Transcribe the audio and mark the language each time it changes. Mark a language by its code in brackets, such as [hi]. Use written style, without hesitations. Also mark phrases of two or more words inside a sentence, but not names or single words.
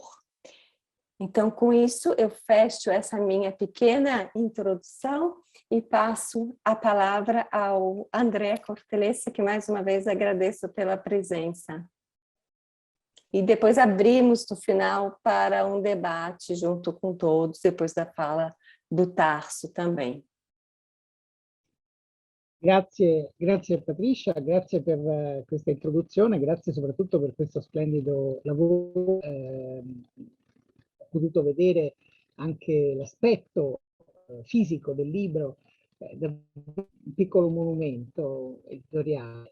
[pt] Então, com isso, eu fecho essa minha pequena introdução e passo a palavra ao André Cortellessa, que mais uma vez agradeço pela presença. E depois abrimos no final para um debate junto com todos, depois da fala do Tarso também. [it] Grazie Patricia, grazie per questa introduzione, grazie soprattutto per questo splendido lavoro. Ho potuto vedere anche l'aspetto fisico del libro, un piccolo monumento editoriale.